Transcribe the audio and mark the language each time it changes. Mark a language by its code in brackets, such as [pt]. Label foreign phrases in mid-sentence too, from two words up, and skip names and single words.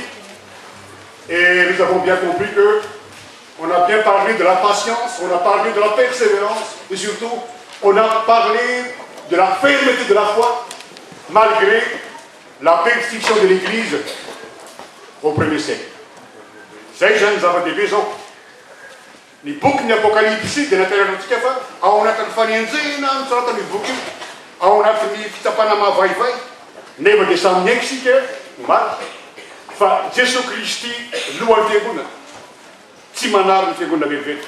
[fr] Et nous avons bien compris que on a bien parlé de la patience, on a parlé de la persévérance et surtout on a parlé de la fermeté de la foi malgré la persécution de l'Église au 1er siècle. Ces jeunes avaient des raisons. [mg] Ny boky ny Apokalypsy dia naterarantsika fa ao anatin'ny fanenjena mitsorata ny boky ao anatin'ny fitsapana mahavaivay nefa dia samy miaingo sika marika fa Jesosy Kristy lohan'ny fiangonana tsy manary ny fiangonana vetivety.